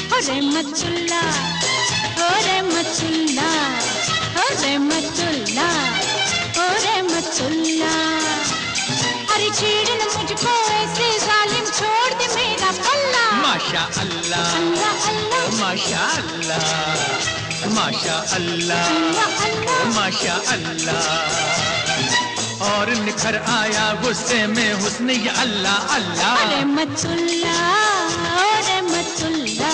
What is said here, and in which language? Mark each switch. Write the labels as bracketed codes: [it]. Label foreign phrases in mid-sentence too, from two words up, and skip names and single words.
[hi] रहमतुल्ला ओ रहमतुल्ला ओ रहमतुल्ला ओ रहमतुल्ला। अरे छेड़ न मुझको ऐसे जालिम, छोड़ दे मेरा पल्ला। [ar] ما شاء الله الله الله ما شاء الله ما شاء الله الله الله. ما شاء الله. [hi] और निखर आया गुस्से में हुस्न ये [ar] الله الله. [hi] रहमतुल्ला ओ रहमतुल्ला।